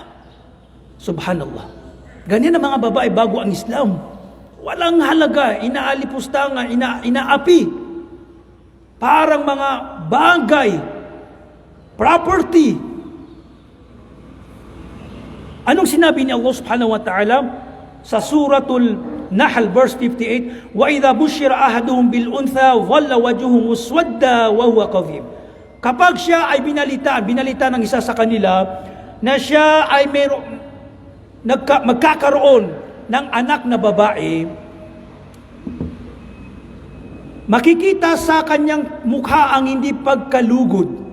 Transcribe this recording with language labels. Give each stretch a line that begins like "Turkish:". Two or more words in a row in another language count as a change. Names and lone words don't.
Filipino: Subhanallah. Ganyan ang mga babae bago ang Islam. Walang halaga, inaalipustangan, inaapi. Parang mga bagay, property. Anong sinabi ni Allah
Arabic: سبحانه وتعالى
Filipino: sa suratul Nahl verse 58,
Arabic: وَإِذَا بُشِّرَ أَحَدُهُمْ بِالْأُنْثَى وَظَلَّ وَجْهُهُ مُسْوَدًّا وَهُوَ كَظِيمٌ.
Filipino: Kapag siya ay binalita ng isa sa kanila na siya ay magkakaroon ng anak na babae, makikita sa kanyang mukha ang hindi pagkalugod.